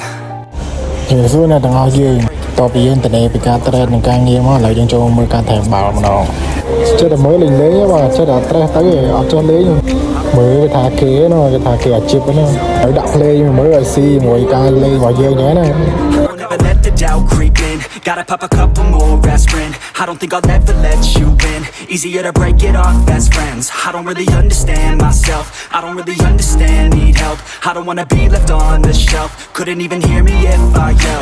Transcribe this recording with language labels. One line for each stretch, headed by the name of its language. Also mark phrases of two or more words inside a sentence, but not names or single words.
Khmer: ជំរាបសួរអ្នកទាំងអស់យើងតពីយើងទៅពីការត្រេតនឹងការងារមកឥឡូវយើងចូលមើលការថែបាល់ម្ដងចិត្តតែមើលលេងបាទចិត្តតែត្រេះទៅអត់ចុះលេងមើលគេថាគេណាគេថាគេអាជីពណាហើយដាក់ play មើលឲ្យស៊ីជាមួយការលេងរបស់យើងចឹងណា
English: Never let the doubt creep in. Gotta pop a couple more aspirin. I don't think I'll ever let you in. Easier to break it off best friends. I don't really understand myself. I don't really understand, need help. I don't wanna be left on the shelf. Couldn't even hear me if I yelled.